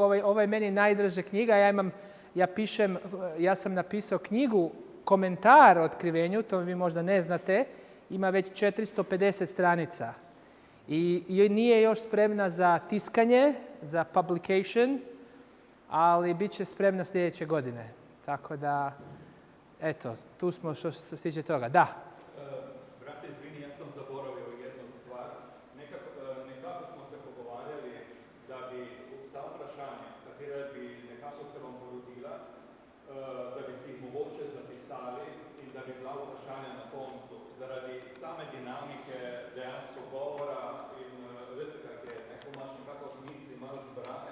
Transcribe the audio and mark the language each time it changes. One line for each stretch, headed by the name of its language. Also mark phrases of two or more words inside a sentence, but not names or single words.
Bosnian: Ovo je meni najdraža knjiga. Ja sam napisao knjigu, komentar o otkrivenju, to vi možda ne znate, ima već 450 stranica. I nije još spremna za tiskanje, za publication, ali bit će spremna sljedeće godine. Tako da, eto, tu smo što se tiče toga. Da. Brate, izvini, ja sam zaboravio jednu stvar.
Slovenian: Nekako smo se pogovarjali da bi vsa vprašanja, katera bi nekako se vam porodila, da bi si jih mogoče zapisali in da bi bila vprašanja na koncu. Zaradi same dinamike dejansko govora in veste, kak je, neko imaš nekako misli malo zbrane.